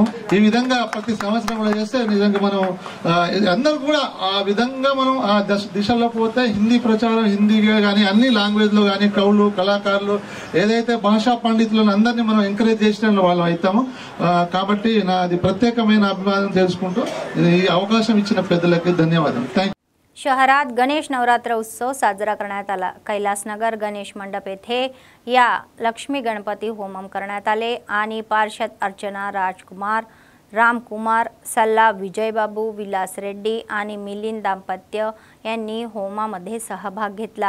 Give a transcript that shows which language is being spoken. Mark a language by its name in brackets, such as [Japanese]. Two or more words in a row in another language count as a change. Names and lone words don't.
[Telugu] ఈ విధంగా ప్రతి సంవత్సరం కూడా చేస్తే నిజంగా మనం అందరూ కూడా ఆ విధంగా మనం ఆ దిశలో పోతే హిందీ ప్రచారం హిందీగా కానీ అన్ని లాంగ్వేజ్ లో కానీ కవులు కళాకారులు ఏదైతే భాషా పండితులను అందరినీ మనం ఎంకరేజ్ చేసిన వాళ్ళం అవుతాము. కాబట్టి నాది ప్రత్యేకమైన అభివాదం తెలుసుకుంటూ ఈ అవకాశం ఇచ్చిన పెద్దలకి ధన్యవాదాలు. థ్యాంక్. [Marathi] शहरात गणेश नवरात्र उत्सव साजरा करण्यात आला. कैलासनगर गणेश मंडप येथे या लक्ष्मी गणपती होमम करण्यात आले आणि पार्षद अर्चना राजकुमार, रामकुमार, सल्ला विजयबाबू, विलास रेड्डी आणि मिलिंद दाम्पत्य यांनी होमामध्ये सहभाग घेतला.